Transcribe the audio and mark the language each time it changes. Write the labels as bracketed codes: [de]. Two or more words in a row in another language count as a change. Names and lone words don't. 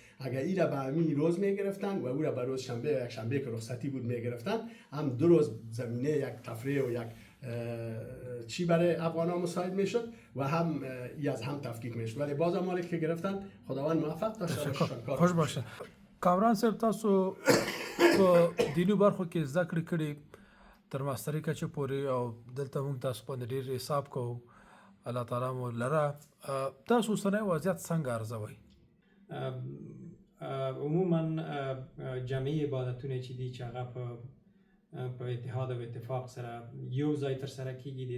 [fa] اگر این را به همین روز میگرفتن و او را به روز شنبه و یک شنبه که رخصتی بود میگرفتن، هم 2 روز زمینه یک تفریح و یک چی برای افغان ها مساعد میشد و هم از هم تفکیک میشد. ولی باز مالی که گرفتن خداوند موفق داشته خوش باشه. [ps] کامران صاحب تاسو دینو برخو کې ذکر کړی تر ماستری کچه پوری او دلته موږ تاسو په ډیر حساب کوو. الله تعالی مو لره. تاسو سره وضعیت څنګه ارزوي؟ عموما جمعي عبادتونه چې دي چې هغه په اتحاد او اتفاق سره یو ځای تر سره کیږي.